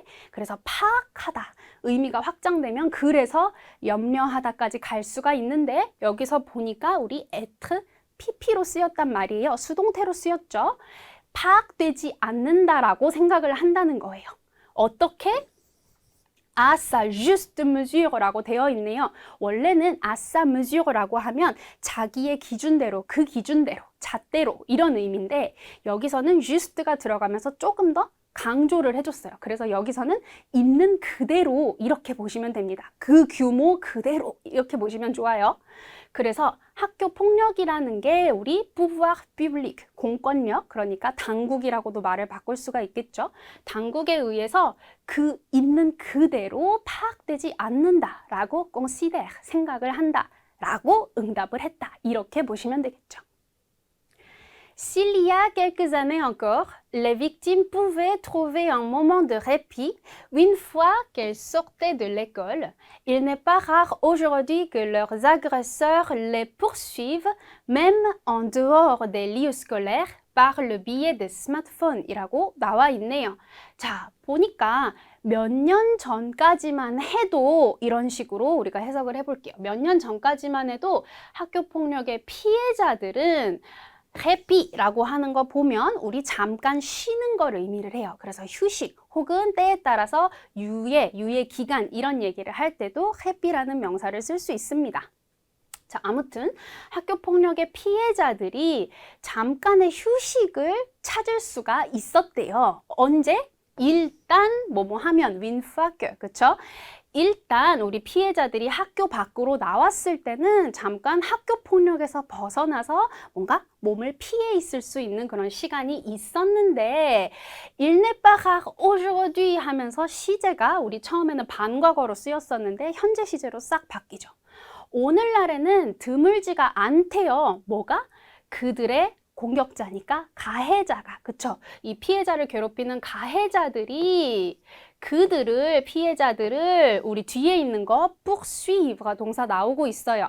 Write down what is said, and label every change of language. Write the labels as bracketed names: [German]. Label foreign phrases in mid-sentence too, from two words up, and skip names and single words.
[Korean] 그래서 파악하다. 의미가 확장되면 그래서 염려하다까지 갈 수가 있는데 여기서 보니까 우리 [French] être PP [Korean] 로 쓰였단 말이에요. 수동태로 쓰였죠. 파악되지 않는다라고 생각을 한다는 거예요. 어떻게? [French] à sa juste mesure [Korean] 라고 되어 있네요. 원래는 [French] à sa mesure [Korean] 라고 하면 자기의 기준대로, 그 기준대로, 잣대로 이런 의미인데 여기서는 juste가 들어가면서 조금 더 강조를 해줬어요. 그래서 여기서는 있는 그대로 이렇게 보시면 됩니다. 그 규모 그대로 이렇게 보시면 좋아요. 그래서 학교 폭력이라는 게 우리 [French] pouvoir public, [Korean] 공권력, 그러니까 당국이라고도 말을 바꿀 수가 있겠죠. 당국에 의해서 그 있는 그대로 파악되지 않는다라고 considère, 생각을 한다라고 응답을 했다. 이렇게 보시면 되겠죠. [French] S'il y a quelques années encore, les victimes pouvaient trouver un moment de répit une fois qu'elles sortaient de l'école, il n'est pas rare aujourd'hui que leurs agresseurs les poursuivent même en dehors des lieux scolaires par le biais des smartphones [Korean] 이라고 나와 있네요. 자, 보니까 몇 년 전까지만 해도 이런 식으로 우리가 해석을 해볼게요. 몇 년 전까지만 해도 학교 폭력의 피해자들은 répit라고 하는 거 보면 우리 잠깐 쉬는 거를 의미를 해요. 그래서 휴식 혹은 때에 따라서 유예 기간 이런 얘기를 할 때도 répit라는 명사를 쓸 수 있습니다. 자, 아무튼 학교 폭력의 피해자들이 잠깐의 휴식을 찾을 수가 있었대요. 언제? 일단 뭐뭐 하면 [French] une fois que, [Korean] 그쵸? 일단 우리 피해자들이 학교 밖으로 나왔을 때는 잠깐 학교 폭력에서 벗어나서 뭔가 몸을 피해 있을 수 있는 그런 시간이 있었는데 [French] il n'est pas rare aujourd'hui [Korean] 하면서 시제가 우리 처음에는 반과거로 쓰였었는데 현재 시제로 싹 바뀌죠. 오늘날에는 드물지가 않대요. 뭐가? 그들의 공격자니까 가해자가, 그쵸? 이 피해자를 괴롭히는 가해자들이 피해자들을 우리 뒤에 있는 거 poursuivre가 동사 나오고 있어요.